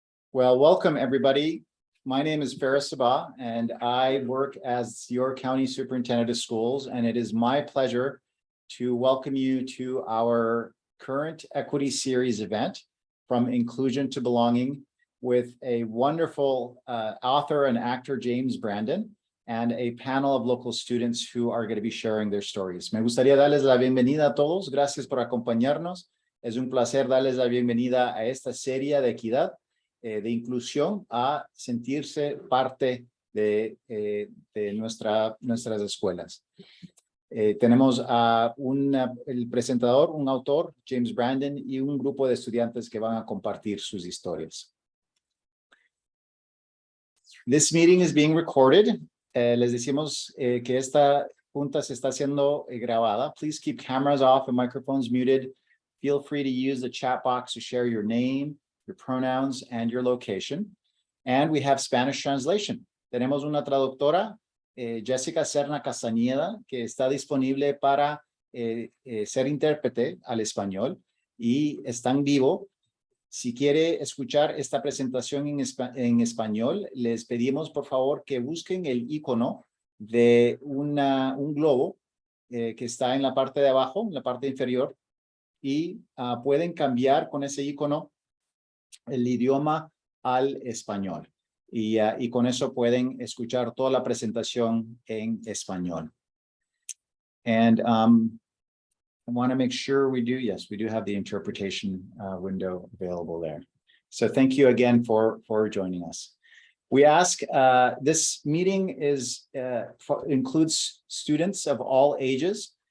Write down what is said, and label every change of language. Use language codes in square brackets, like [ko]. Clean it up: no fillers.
[en] Well, welcome everybody. My name is Faris Sabah, and I work as your county superintendent of schools, and it is my pleasure to welcome you to our current equity series event, From Inclusion to Belonging, with a wonderful author and actor, James Brandon, and a panel of local students who are going to be sharing their stories. [es] Me gustaría darles la bienvenida a todos. Gracias por acompañarnos. Es un placer darles la bienvenida a esta serie de equidad, de inclusión, a sentirse parte de nuestras escuelas. Tenemos a el presentador, un autor, James Brandon, y un grupo de estudiantes que van a compartir sus historias. [en] This meeting is being recorded. [es] Les decimos que esta junta se está siendo grabada. [en] Please keep cameras off and microphones muted. Feel free to use the chat box to share your name, your pronouns, and your location. And we have Spanish translation. [es] Tenemos una traductora, Jessica Serna Castañeda, que está disponible para ser intérprete al español y está en vivo. Si quiere escuchar esta presentación en español, les pedimos por favor que busquen el icono de un globo que está en la parte de abajo, en la parte inferior, y pueden cambiar con ese icono el idioma al español. Y con eso pueden escuchar toda la presentación en español. [en] And I want to make sure we do have the interpretation window available there. So thank you again for joining us. We ask, this meeting includes students of all ages.